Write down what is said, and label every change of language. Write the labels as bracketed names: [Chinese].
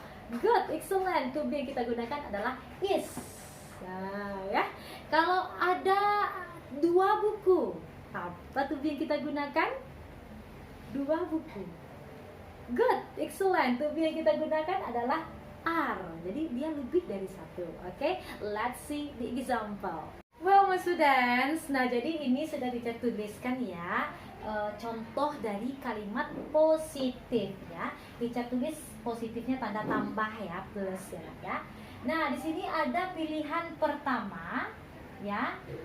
[English] Good, excellent. [Indonesian] To be yang kita gunakan adalah is. Nah, ya. Kalau ada dua buku, apa tuh yang kita gunakan? Dua buku. [English] Good, excellent. [Indonesian] Tuh yang kita gunakan adalah are. Jadi dia lebih dari satu. [English] Oke, let's see the example. Well, my students, [Indonesian] nah jadi ini sudah dituliskan ya. Contoh dari kalimat positif ya. Teacher tulis positifnya tanda tambah ya, plus ya. Nah, di sini ada pilihan pertama ya.